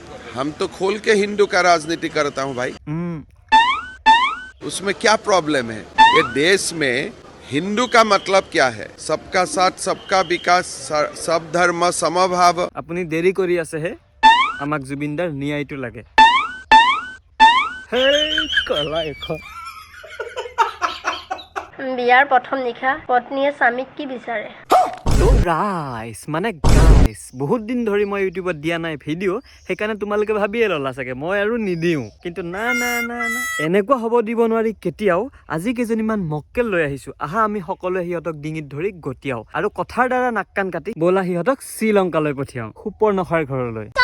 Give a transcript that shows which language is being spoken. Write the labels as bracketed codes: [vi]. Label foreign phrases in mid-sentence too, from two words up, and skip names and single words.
[hi] हम तो खोल के हिंदू का राजनीति करता हूँ भाई। उसमें क्या प्रॉब्लम है? ये देश में हिंदू का मतलब क्या है? सबका साथ, सबका विकास, सब धर्म समभाव। [as] अपनी देरी কৰি আছে হে আমাক জুবিনদাৰ ন্যায়টো লাগে হে কলা এখন বিয়াৰ প্ৰথম নিশা পত্নীয়ে স্বামীক কি বিচাৰে? ৰাইস মানে গাইস বহুত দিন ধৰি মই ইউটিউবত দিয়া নাই ভিডিঅ' সেইকাৰণে তোমালোকে ভাবিয়ে ল'লা চাগে মই আৰু নিদিওঁ কিন্তু না এনেকুৱা হ'ব দিব নোৱাৰি কেতিয়াও আজি কেইজনীমান মক্কেল লৈ আহিছোঁ আহা আমি সকলোৱে সিহঁতক ডিঙিত ধৰি গতিয়াও আৰু কথাৰ দ্বাৰা নাক কাণ কাটি বলা সিহঁতক শ্ৰীলংকালৈ পঠিয়াও সুপৰ্ণখাৰ ঘৰলৈ